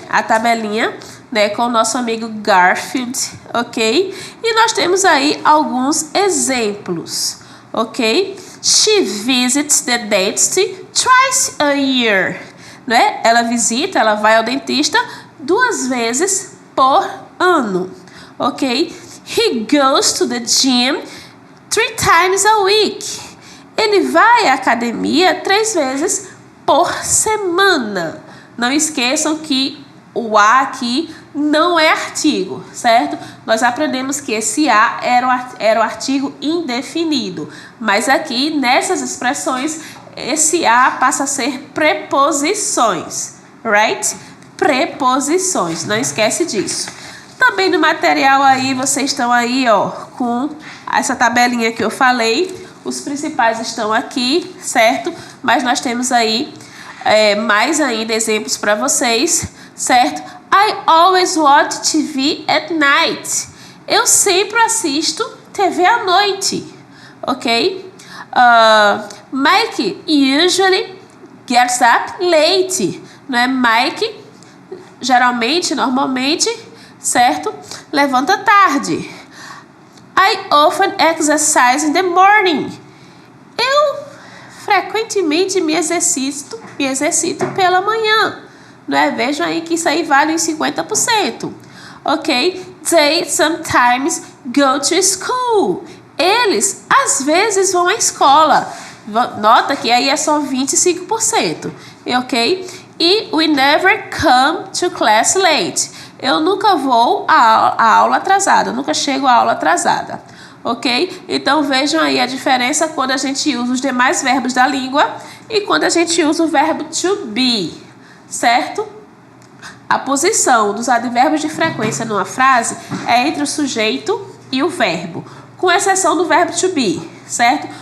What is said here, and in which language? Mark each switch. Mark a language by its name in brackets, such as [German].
[Portuguese] A tabelinha, né, com o nosso amigo Garfield, ok? E nós temos aí alguns exemplos, ok? [English] She visits the dentist twice a year, né? [Portuguese] Ela vai ao dentista 2 vezes por ano, ok? [English] He goes to the gym 3 times a week. [Portuguese] Ele vai à academia 3 vezes por semana. Não esqueçam que o a aqui não é artigo, certo? Nós aprendemos que esse a era o artigo indefinido. Mas aqui, nessas expressões, esse a passa a ser preposições, right? Preposições, não esquece disso. Também no material aí, vocês estão aí, ó, com essa tabelinha que eu falei. Os principais estão aqui, certo? Mas nós temos aí mais ainda exemplos para vocês, certo? [English] I always watch TV at night. [Portuguese] Eu sempre assisto TV à noite, ok? [English] Mike usually gets up late. [Portuguese] Não é? Mike, geralmente, normalmente, certo? Levanta tarde. [English] I often exercise in the morning. [Portuguese] Eu frequentemente me exercito pela manhã. Não é? Vejam aí que isso aí vale uns 50%. Ok? [English] They sometimes go to school. [Portuguese] Eles, às vezes, vão à escola. Nota que aí é só 25%. Ok? [English] E we never come to class late. [Portuguese] Eu nunca vou à aula atrasada. Eu nunca chego à aula atrasada. Ok? Então, vejam aí a diferença quando a gente usa os demais verbos da língua e quando a gente usa o verbo to be. Certo? A posição dos advérbios de frequência numa frase é entre o sujeito e o verbo, com exceção do verbo to be, certo?